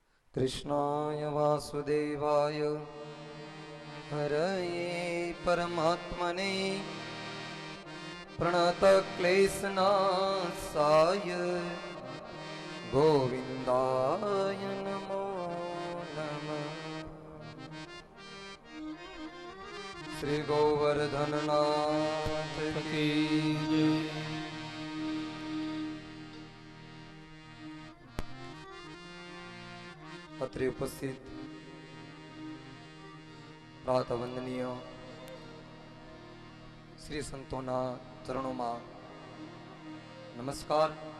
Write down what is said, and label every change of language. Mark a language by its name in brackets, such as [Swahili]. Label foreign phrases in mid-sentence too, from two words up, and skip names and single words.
[Sanskrit] कृष्णाय वासुदेवाय हरये परमात्मने प्रणतक्लेशनाशाय गोविन्दाय नमो नमः। [Hindi] श्री गोवर्धननाथ की जय। [Gujarati] અત્રે ઉપસ્થિત પ્રાત વંદનીય શ્રી સંતોના ચરણોમાં નમસ્કાર.